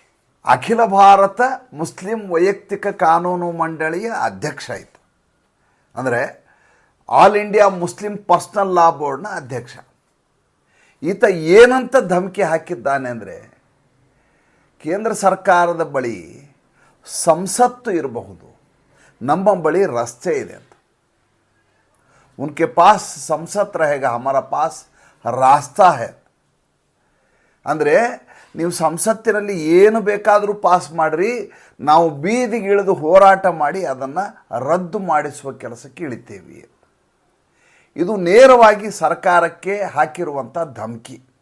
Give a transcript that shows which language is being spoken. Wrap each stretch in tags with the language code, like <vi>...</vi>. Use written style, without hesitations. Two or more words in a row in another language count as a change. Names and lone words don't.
<kn>ಅಖಿಲ ಭಾರತ ಮುಸ್ಲಿಂ ವೈಯಕ್ತಿಕ ಕಾನೂನು ಮಂಡಳಿಯ ಅಧ್ಯಕ್ಷ ಆಯಿತು, ಅಂದರೆ ಆಲ್ ಇಂಡಿಯಾ ಮುಸ್ಲಿಂ ಪರ್ಸನಲ್ ಲಾ ಬೋರ್ಡ್ನ ಅಧ್ಯಕ್ಷ. ಈತ ಏನಂತ ಧಮಕಿ ಹಾಕಿದ್ದಾನೆ ಅಂದರೆ, ಕೇಂದ್ರ ಸರ್ಕಾರದ ಬಳಿ ಸಂಸತ್ತು ಇರಬಹುದು, ನಮ್ಮ ಬಳಿ ರಸ್ತೆ ಇದೆ ಅಂತ.</kn> <hi>उनके पास ಸಂಸತ್ रहेगा, हमारा पास रास्ता है.</hi> <kn>ಅಂದರೆ ನೀವು ಸಂಸತ್ತಿನಲ್ಲಿ ಏನು ಬೇಕಾದರೂ ಪಾಸ್ ಮಾಡಿರಿ, ನಾವು ಬೀದಿಗೆ ಇಳಿದು ಹೋರಾಟ ಮಾಡಿ ಅದನ್ನು ರದ್ದು ಮಾಡಿಸುವ ಕೆಲಸಕ್ಕೆ ಇಳಿತೇವೆ. ಇದು ನೇರವಾಗಿ ಸರ್ಕಾರಕ್ಕೆ ಹಾಕಿರುವಂಥ ಧಮಕಿ.</kn>